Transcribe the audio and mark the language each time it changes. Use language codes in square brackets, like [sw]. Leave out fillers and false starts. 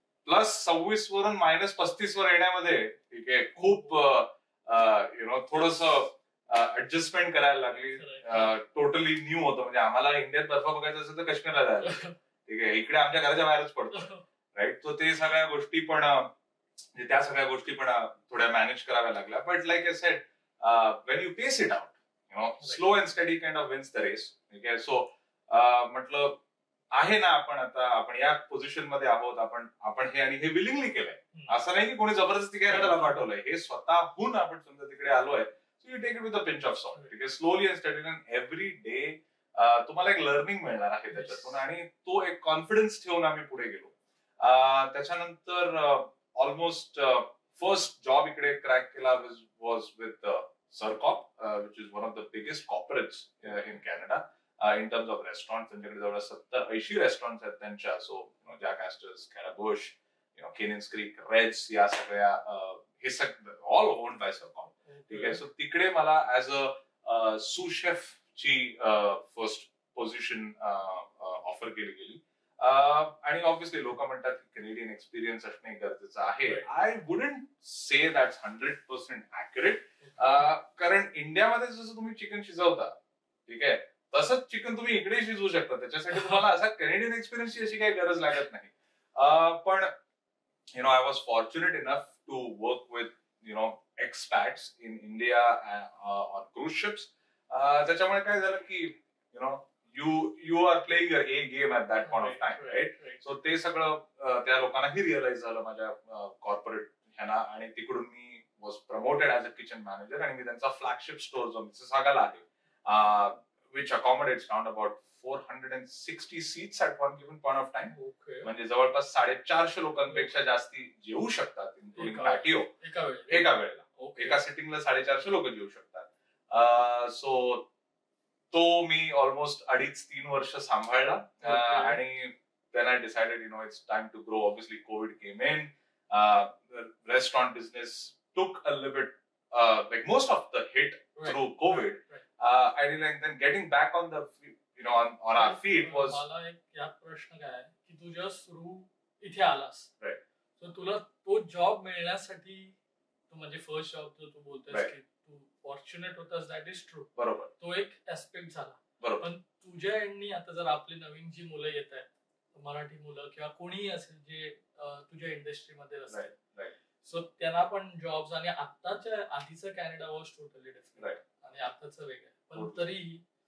[mr] Plus 26 वरून -35 वर येण्यामध्ये, ठीक आहे, खूप थोडस ऍडजस्टमेंट करायला लागली. टोटली न्यू होतं. म्हणजे आम्हाला इंडियात बर्फ बघायचं असेल तर काश्मीरला जायला, ठीक आहे, इकडे आमच्या घराच्या बाहेरच पडतो, राईट. तो ते सगळ्या गोष्टी पण, त्या सगळ्या गोष्टी पण थोड्या मॅनेज कराव्या लागल्या. [en] But like I said, when you pace it out, slow and steady kind of wins the race. [mr] ठीक आहे. सो म्हटलं आहे ना, आपण या पोझिशन मध्ये आहोत, आपण हे आणि हे विलिंगली केलंय. असं नाही की कोणी जबरदस्ती कॅनडाला पाठवलंय, हे स्वतःहून आपण समजा तिकडे आलोय. [en] So you take it with a pinch of salt. [mr] ठीक आहे. [en] slowly and steady and every day [mr] तुम्हाला एक लर्निंग मिळणार आहे त्याच्यातून. आणि तो एक कॉन्फिडन्स ठेवून आम्ही पुढे गेलो. [en] त्याच्यानंतर almost first job [mr] इकडे क्रॅक केला [en] Was with SIR Corp, which is one of the biggest corporates in Canada. [mr] In terms of restaurant त्यांच्याकडे जवळ 70-80 रेस्टॉरंट आहेत त्यांच्या. सो जॅक ॲस्टर्स, कॅराबुश, केनिन्स क्रीक, रेड्स, या सगळ्या हे सगळं ऑल ओन्ड बाय सरकॉप. ठीक आहे. सो तिकडे मला [en] as a sous chef [mr] ची फर्स्ट पोझिशन ऑफर केली गेली. आणि ऑब्व्हियसली लोक म्हणतात की कॅनेडियन एक्सपिरियन्स असणे गरजेचं आहे. [en] I wouldn't say that's 100% accurate. [mr] कारण इंडियामध्ये जसं तुम्ही चिकन शिजवता, ठीक आहे, तसंच चिकन तुम्ही इकडे शिजवू शकता. त्याच्यासाठी तुम्हाला असा कॅनेडियन एक्सपिरियन्सची अशी काही गरज लागत नाही. [en] पण I was fortunate enough to work with expats in India on cruise ships. [mr] त्याच्यामुळे काय झालं की [en] you are playing a game at that point of time, right? [mr] So ते सगळं त्या लोकांनाही रिअलाइज झालं माझ्या कॉर्पोरेट ह्यांना, आणि तिकडून मी [en] was promoted as a kitchen manager, [mr] आणि मी त्यांचा फ्लॅगशिप स्टोर जो मिसिसागाला आहे, [en] which accommodates around about 460 seats at one given point of time. [mr] म्हणजे जवळपास 450 लोकांपेक्षा जास्ती जेवू शकतात, इन्क्लुडिंग पॅटिओ, एका वेळेला. एका सिटिंगला 450 लोक जेवू शकतात. सो तो मी ऑलमोस्ट 2.5-3 वर्ष सांभाळला. [en] आणि then I decided it's time to grow. Obviously COVID came in. The restaurant business took a little bit like most of the hit through COVID. And then getting back on the on our feet was. [mr] मला एक यात प्रश्न काय आहे की तू जेव्हा सुरू इथे आलास, तर तुला तो जॉब मिळण्यासाठी, तो म्हणजे फर्स्ट जॉब जो तू बोलतोस की तू फॉर्च्युनेट होतास, [en] that is true, [mr] बरोबर, तो एक ऍस्पेक्ट झाला. पण तुझ्या एंडनी आता जर आपली नवीन जी मुलं येत आहेत, मराठी मुलं किंवा कोणीही असेल जे तुझ्या इंडस्ट्रीमध्ये असतील, सो त्यांना पण जॉब्स, आणि आताच्या आधीचं कॅनडा [en] was totally different [mr] आणि आताचं वेगळं, पण तरीही